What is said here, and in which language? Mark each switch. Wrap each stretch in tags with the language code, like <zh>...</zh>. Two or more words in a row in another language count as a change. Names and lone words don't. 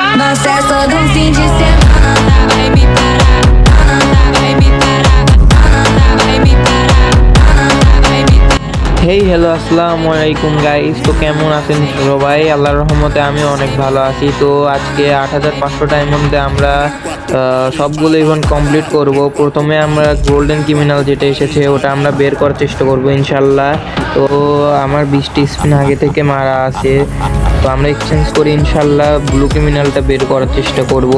<pt>festa do fim de semana. Vai me parar, vai me parar, vai me parar, vai me parar.</pt> <en>hey hello</en> <ar>السلام عليكم</ar> <bn>গাইস। তো কেমন আছেন সবাই? আল্লাহর রহমতে আমি অনেক ভালো আছি। তো আজকে 8500 ডায়মন্ডে আমরা সবগুলো ইভেন্ট কমপ্লিট করব। প্রথমে আমরা গোল্ডেন ক্রিমিনাল যেটা এসেছে ওটা আমরা বের করার চেষ্টা করব ইনশাল্লাহ। তো আমার 20টি স্পিন আগে থেকে মারা আছে, তো আমরা এক্সচেঞ্জ করে ইনশাল্লাহ ব্লু ক্রিমিনালটা বের করার চেষ্টা করব।</bn>